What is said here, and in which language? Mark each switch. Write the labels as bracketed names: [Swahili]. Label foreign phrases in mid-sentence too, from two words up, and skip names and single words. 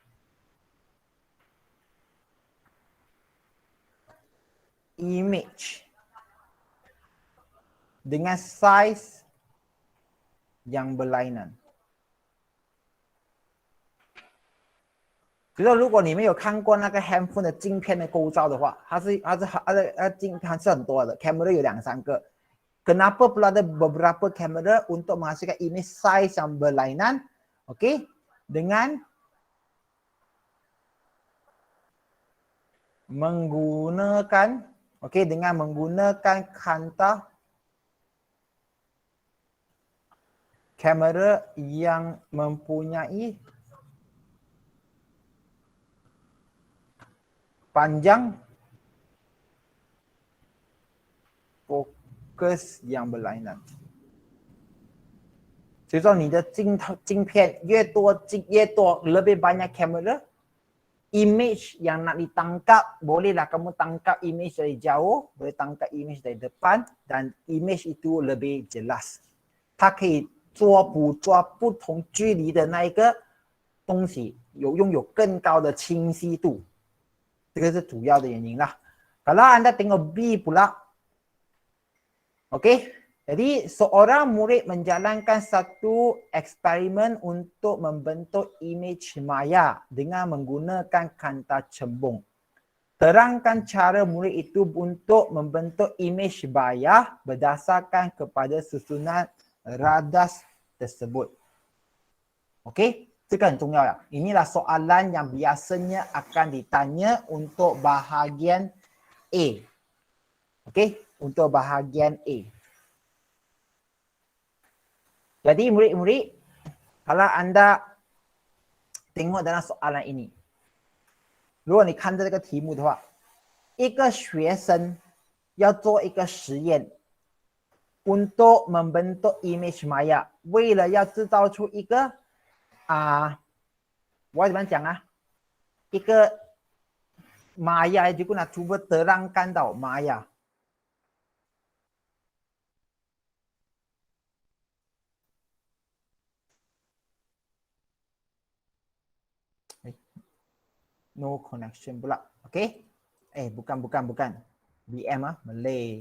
[Malay] image dengan saiz yang berlainan. [Chinese] 就是如果你们有看过那个 handphone 的镜片的构造的话，它是镜片是很多的 ，kamera 有2-3 个。 [Malay] Kenapa pula ada beberapa kamera untuk menghasilkan image size yang berlainan? Okey, dengan menggunakan kanta kamera yang mempunyai panjang fokus yang berlainan. [Chinese] 所以说你的镜片越多 [Malay] lebih banyak kamera, image yang nak ditangkap, bolehlah kamu tangkap image dari jauh, boleh tangkap image dari depan dan image itu lebih jelas. [Chinese] 它可以捕捉不同距离的那一个东西，拥有更高的清晰度。这个是主要的原因 lah. [Malay] Kalau anda tengok B pula, okey. Jadi seorang murid menjalankan satu eksperimen untuk membentuk image maya dengan menggunakan kanta cembung. Terangkan cara murid itu untuk membentuk image maya berdasarkan kepada susunan radas tersebut. Okey. [Chinese] 这个很重要呀。 [Malay] Inilah soalan yang biasanya akan ditanya untuk bahagian A. Okey, untuk bahagian A. Jadi murid-murid, Kalau anda tengok dalam soalan ini, [Chinese] 如果你看这个题目的话，一个学生要做一个实验 [Malay] untuk membentuk image maya， [Chinese] 为了要制造出一个我怎么讲啊？ [Malay] 一个 maya juga nak cuba terangkan tau maya. [English] No connection pula. Okay? [Malay] Bukan. BM Malay.